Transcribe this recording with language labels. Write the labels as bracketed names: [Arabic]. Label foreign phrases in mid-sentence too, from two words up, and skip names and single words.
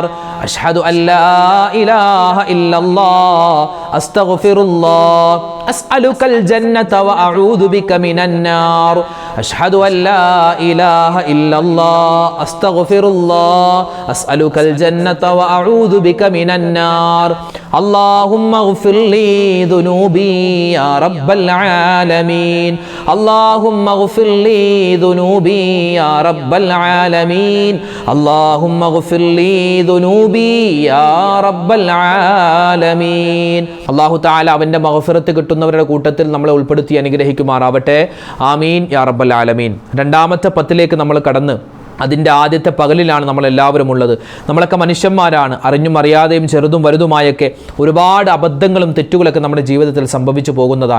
[Arabic] أشهد ألا إله إلا الله أستغفر الله أسألك الجنة وأعوذ بك من النار. أشهد ألا إله إلا الله أستغفر الله أسألك الجنة وأعوذ بك من النار. اللهم اغفر لي ذنوبي يا رب العالمين. اللهم اغفر لي ذنوبي يا رب العالمين. اللهم اغفر لي ذنوبي يا رب العالمين. الله تعالى [Malayalam] അവന്റെ മഗ്ഫിറത്ത് കിട്ടുന്നവരുടെ കൂട്ടത്തിൽ നമ്മളെ ഉൾപ്പെടുത്തി അനുഗ്രഹിക്കുമാറാവട്ടെ, [Arabic] آمين يا رب العالمين. [Malayalam] രണ്ടാമത്തെ 10ലേക്ക് നമ്മൾ കടന്ന് അതിൻ്റെ ആദ്യത്തെ പകലിലാണ് നമ്മളെല്ലാവരും ഉള്ളത്. നമ്മളൊക്കെ മനുഷ്യന്മാരാണ്. അറിഞ്ഞും അറിയാതെയും ചെറുതും വലുതുമായൊക്കെ ഒരുപാട് അബദ്ധങ്ങളും തെറ്റുകളൊക്കെ നമ്മുടെ ജീവിതത്തിൽ സംഭവിച്ചു പോകുന്നതാണ്.